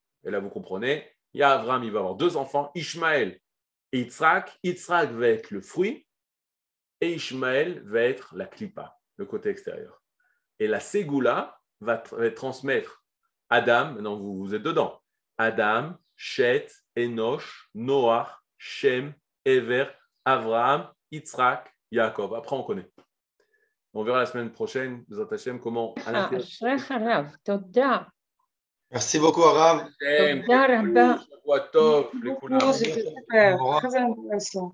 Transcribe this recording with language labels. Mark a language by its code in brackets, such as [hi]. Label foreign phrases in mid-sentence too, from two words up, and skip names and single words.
[fr] Et là, vous comprenez, il y a Abraham, il va avoir 2 enfants, Ishmaël et Yitzhak. Yitzhak va être le fruit et Ishmaël va être la clipa, le côté extérieur. Et la Ségoula va transmettre Adam, maintenant vous êtes dedans, Adam, Shet, Enoch, Noach, Shem, Ever, Avraham, Yitzhak, Yaakov. Après, on connaît. On verra la semaine prochaine, [he] בעזרת השם, [fr] comment à l'intérieur. Merci beaucoup, Arav. C'était super, très intéressant.